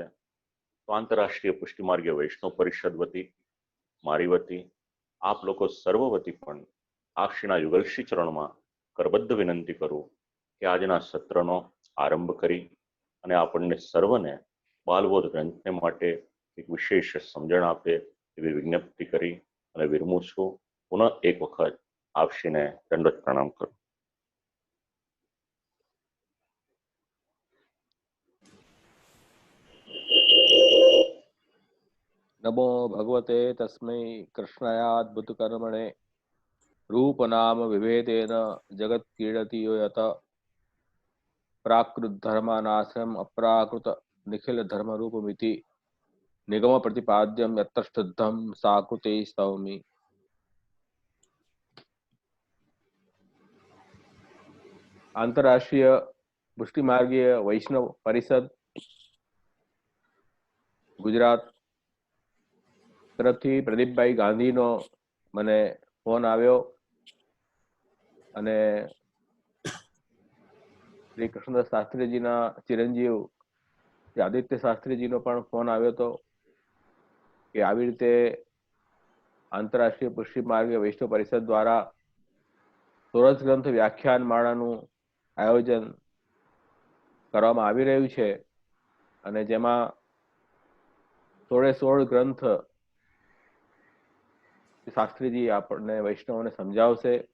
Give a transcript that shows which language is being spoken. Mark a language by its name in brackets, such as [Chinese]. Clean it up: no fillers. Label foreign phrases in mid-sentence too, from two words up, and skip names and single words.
[Gujarati] તો આંતરરાષ્ટ્રીય પુષ્ટિમાર્ગીય વૈષ્ણવ પરિષદ વતી, મારી વતી, આપ લોકો સર્વ વતી પણ આપશ્રીના યુગલશ્રી ચરણમાં કરબદ્ધ વિનંતી કરું કે આજના સત્રનો આરંભ કરી અને આપણને સર્વને બાલબોધ ગ્રંથને માટે એક વિશેષ સમજણ આપે એવી વિજ્ઞપ્તિ કરી અને વિરમું છું. પુનઃ એક વખત આપશ્રીને દંડવત પ્રણામ કરું. [Sanskrit] नमो भगवते तस्मै कृष्णायाद्भुत कर्मणे रूप नाम विभेदेन जगत क्रीडति यो यत प्राकृत धर्मानाश्रम अप्राकृत निखिल धर्म रूपमिति निगम प्रतिपाद्यम यत्तष्टद्धम साकृते स्तौमि. [Gujarati] आंतरराष्ट्रीय पुष्टिमार्गीय वैष्णव परिषद गुजरात તરફથી પ્રદીપભાઈ ગાંધીનો મને ફોન આવ્યો અને શ્રી કૃષ્ણદાસ શાસ્ત્રીજીના ચિરંજીવ શ્રી આદિત્ય શાસ્ત્રીજીનો પણ ફોન આવ્યો હતો કે આવી રીતે આંતરરાષ્ટ્રીય પુષ્ટિ માર્ગીય વૈષ્ણવ પરિષદ દ્વારા સોરઠ ગ્રંથ વ્યાખ્યાન માળાનું આયોજન કરવામાં આવી રહ્યું છે અને જેમાં 16 ગ્રંથ શાસ્ત્રીજી આપણને વૈષ્ણવોને સમજાવશે